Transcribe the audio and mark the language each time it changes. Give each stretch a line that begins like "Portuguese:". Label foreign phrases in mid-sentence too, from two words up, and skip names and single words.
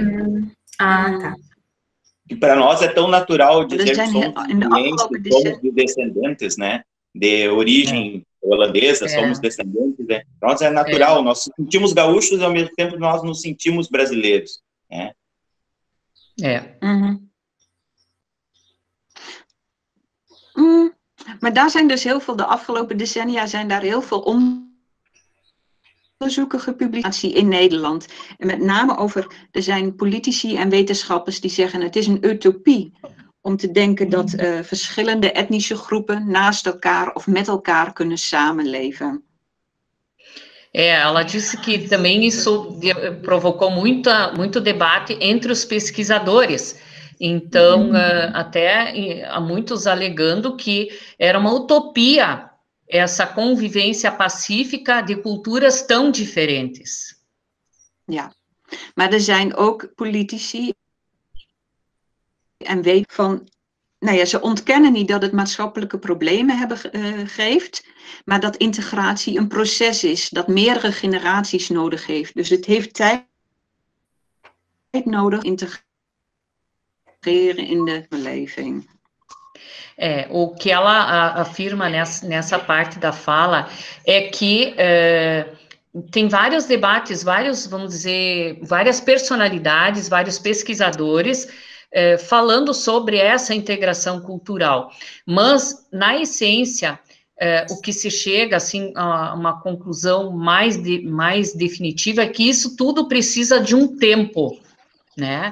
Portuguese: Tá. E para nós é tão natural dizer que somos descendentes, né? De origem holandesa, somos descendentes, né? Nós é natural, nós nos sentimos gaúchos e ao mesmo tempo nós nos sentimos brasileiros, né?
Dutch: Maar daar zijn dus heel veel, de afgelopen decennia zijn daar heel veel onderzoeken gepubliceerd in Nederland. En met name er zijn politici en wetenschappers die zeggen het is een utopie om te denken dat verschillende etnische groepen naast elkaar of met elkaar kunnen samenleven.
Portuguese: Ela disse que também isso provocou muito debate entre os pesquisadores. Então, até há muitos alegando que era uma utopia essa convivência pacífica de culturas tão diferentes.
Dutch: Ja, maar er zijn ook politici en weten van, nou ja, ze ontkennen niet dat het maatschappelijke problemen geeft, maar dat integratie een proces is dat meerdere generaties nodig heeft. Dus het heeft tijd nodig integreren in de beleving.
Portuguese: O que ela afirma nessa parte da fala é que tem vários debates, vamos dizer, várias personalidades, vários pesquisadores falando sobre essa integração cultural, mas na essência o que se chega assim a uma conclusão mais definitiva é que isso tudo precisa de um tempo, né?